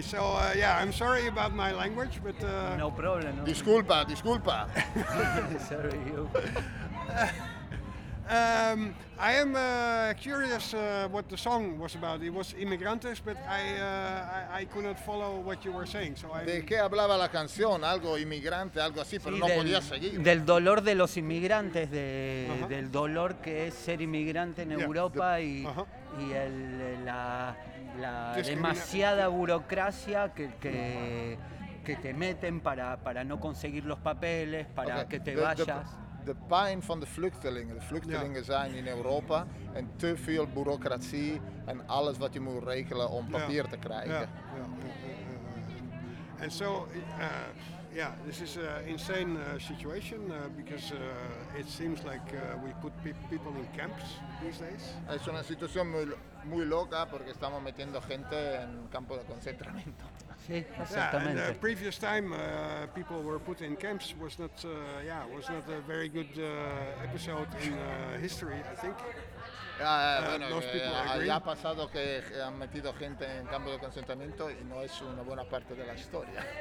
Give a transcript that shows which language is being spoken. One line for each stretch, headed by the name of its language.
English: So yeah, I'm sorry about my language, but no problem. No.
Spanish: Disculpa. Disculpa.
English: Sorry you. I am curious what the song was about. It was Immigrantes, but I could not follow what you were saying. So
Spanish: de qué hablaba la canción, algo inmigrante, algo así, pero no podía seguir. Del dolor de los inmigrantes, del dolor que es ser inmigrante en Europa y la demasiada burocracia que te meten para no conseguir los papeles, para que te vayas.
Dutch: De pijn van de vluchtelingen. De vluchtelingen zijn in Europa en te veel bureaucratie en alles wat je moet regelen om papier te krijgen. En zo, ja, dit is een insane situatie,
English: because it seems like we put people in camps these days.
Spanish: Es una situación muy, muy loca porque estamos metiendo gente en campo de concentramiento. Sí, exactamente.
English: Yeah, and the previous time people were put in camps was not a very good episode in history, I think.
Spanish: Ha pasado que han metido gente en campo de concentramiento y no es una buena parte de la historia.